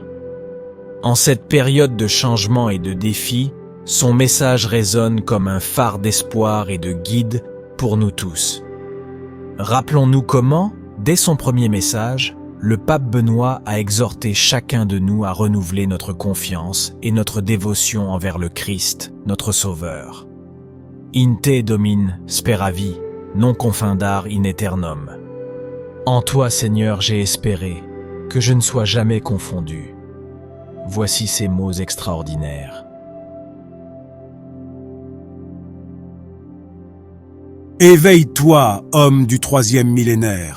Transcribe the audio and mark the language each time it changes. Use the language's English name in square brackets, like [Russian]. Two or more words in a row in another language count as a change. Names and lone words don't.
[French] En cette période de changement et de défi, son message résonne comme un phare d'espoir et de guide pour nous tous. Rappelons-nous comment, dès son premier message, le pape Benoît a exhorté chacun de nous à renouveler notre confiance et notre dévotion envers le Christ, notre Sauveur. [Latin] In te domine speravi, non confindar in aeternum. [French] En toi, Seigneur, j'ai espéré, que je ne sois jamais confondu. Voici ces mots extraordinaires. Éveille-toi, homme du troisième millénaire.